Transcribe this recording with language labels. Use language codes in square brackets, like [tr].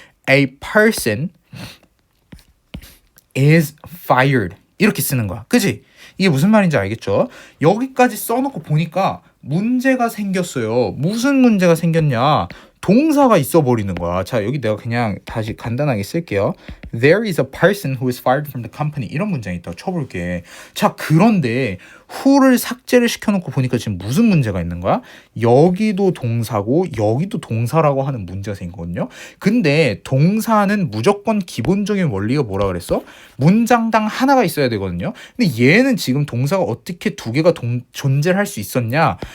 [en] A person is fired. [ko] 이렇게 쓰는 거야. 그치? 이게 무슨 말인지 알겠죠? 여기까지 써놓고 보니까 문제가 생겼어요. 무슨 문제가 생겼냐? 동사가 있어 버리는 거야. 자, 여기 내가 그냥 다시 간단하게 쓸게요. [en] There is a person who is fired from the company. [ko] 이런 문장이 있다고 쳐볼게. 자, 그런데 who를 삭제를 시켜놓고 보니까 지금 무슨 문제가 있는 거야? 여기도 동사고 여기도 동사라고 하는 문제가 생기거든요. 근데 동사는 무조건 기본적인 원리가 뭐라 그랬어? 문장당 하나가 있어야 되거든요. 근데 얘는 지금 동사가 어떻게 두 개가 존재를 할 수 있었냐?